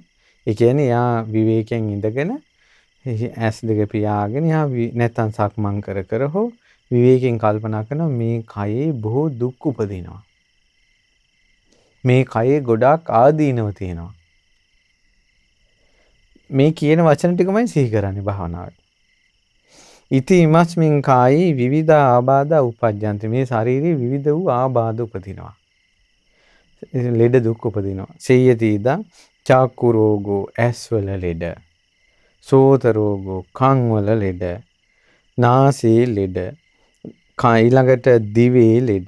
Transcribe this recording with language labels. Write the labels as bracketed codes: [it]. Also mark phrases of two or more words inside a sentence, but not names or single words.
[si] ඒ කියන්නේ යා විවේකයෙන් ඉඳගෙන ඇස් දෙක පියාගෙන යා නැත්තම් සක්මන් කර කර හෝ විවේකයෙන් කල්පනා කරන මේ කයේ බොහෝ දුක් උපදිනවා. මේ කයේ ගොඩාක් ආදීනව තියෙනවා. මේ කියන වචන ටිකමයි සිහි කරන්නේ භාවනාවේ. [pi] ඉති ඉමස්මින් කායේ විවිධ ආබාධ උපජ්ජන්ති. [si] මේ ශරීරයේ විවිධ වූ ආබාධ උපදිනවා. ලෙඩ දුක් උපදිනවා. [pi] සේයති ඉදං චක්කු රෝගෝ [si] ඇස්වල ලෙඩ. [pi] සෝත රෝගෝ [si] කන් වල ලෙඩ. නාසයේ ලෙඩ. ඊළඟට දිවේ ලෙඩ.